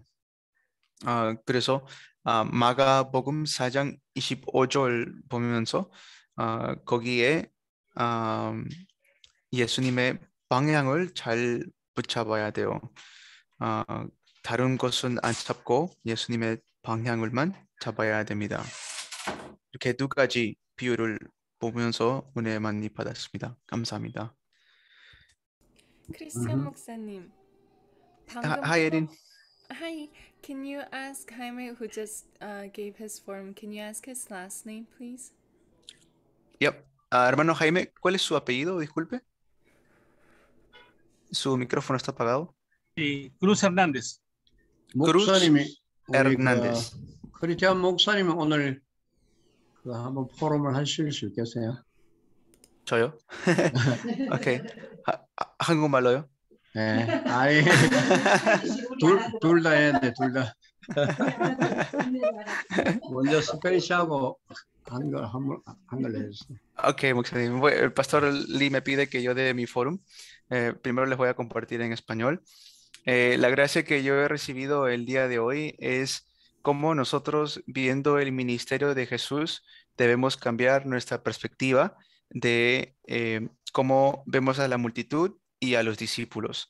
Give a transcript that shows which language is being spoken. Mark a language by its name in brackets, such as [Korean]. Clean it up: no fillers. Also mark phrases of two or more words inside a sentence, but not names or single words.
[Korean] 그래서 마가복음 4장 25절 보면서 거기에 예수님의 방향을 잘 붙잡아야 돼요. 다른 것은 안 잡고 예수님의 방향을만 잡아야 됩니다. 이렇게 두 가지 비유를 보면서 은혜 많이 받았습니다. 감사합니다. 크리스찬 목사님, [English] Hi, Erin. Hi, can you ask Jaime, who just gave his form, can you ask his last name, please? Yep. [Spanish] Hermano Jaime, ¿cuál es su apellido? Disculpe. Su micrófono está apagado. Sí, Cruz Hernández. [Korean] 목사님이 Hernández. 크리스찬 목사님은 오늘 한번 포럼을 하실 수 있겠어요? 저요? 오케이. 한국말로요? 네. 아니 둘 다 해야 돼, 둘 다. 먼저 스페니시하고 한글 해주세요. Ok, 목사님. [Spanish] El pastor Lee me pide que yo dé mi forum. Primero les voy a compartir en español. La gracia que yo he recibido el día de hoy es cómo nosotros, viendo el ministerio de Jesús, debemos cambiar nuestra perspectiva de cómo vemos a la multitud y a los discípulos.